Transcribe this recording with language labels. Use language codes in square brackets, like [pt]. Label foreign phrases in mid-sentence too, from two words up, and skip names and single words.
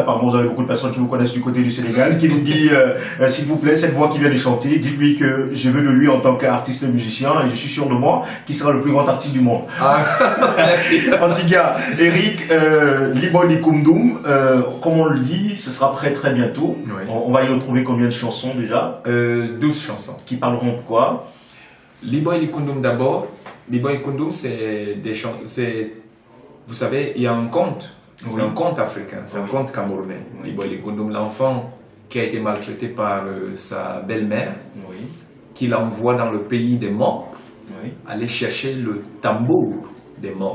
[fr] Apparemment, vous avez beaucoup de personnes qui vous connaissent du côté du Sénégal, qui nous dit, s'il vous plaît, cette voix qui vient de chanter, dites-lui que je veux de lui en tant qu'artiste musicien et je suis sûr de moi qu'il sera le plus grand artiste du monde. Ah, merci. En tout cas, Eric, Liboy Likundum, comme on le dit, ce sera prêt très bientôt. Oui. On va y retrouver combien de chansons déjà? 12 chansons. Qui parleront de quoi? Liboy Likundum d'abord. Liboy Likundum, c'est des chansons. Vous savez, il y a un conte. C'est un conte africain, c'est un conte camerounais. Liboy Likundum, l'enfant qui a été maltraité par sa belle-mère, qui l'envoie dans le pays des morts, aller chercher le tambour des morts.